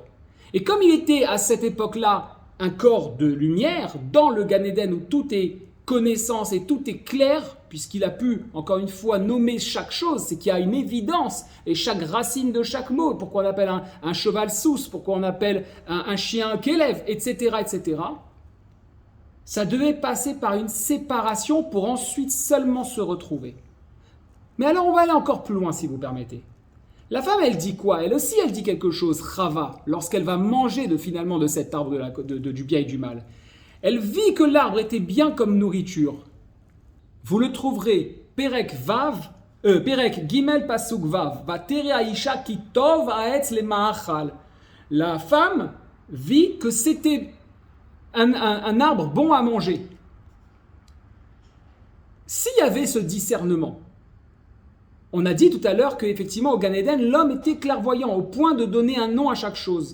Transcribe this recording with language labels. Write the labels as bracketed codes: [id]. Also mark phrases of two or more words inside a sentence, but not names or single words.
[fr] Et comme il était à cette époque-là un corps de lumière, dans le Gan Eden où tout est connaissance et tout est clair, puisqu'il a pu, encore une fois, nommer chaque chose, c'est qu'il y a une évidence, et chaque racine de chaque mot, pourquoi on appelle un cheval sousse, pourquoi on appelle un chien kélève, etc., etc., ça devait passer par une séparation pour ensuite seulement se retrouver. Mais alors on va aller encore plus loin si vous permettez. La femme, elle dit quoi ? Elle aussi, elle dit quelque chose, Chava, lorsqu'elle va manger finalement de cet arbre du bien et du mal. Elle vit que l'arbre était bien comme nourriture. Vous le trouverez, [he] פרק גימל פסוק וו ותרא האשה כי טוב העץ למאכל. [fr] La femme vit que c'était un arbre bon à manger. S'il y avait ce discernement, On a dit tout à l'heure qu'effectivement au Gan Eden, l'homme était clairvoyant au point de donner un nom à chaque chose.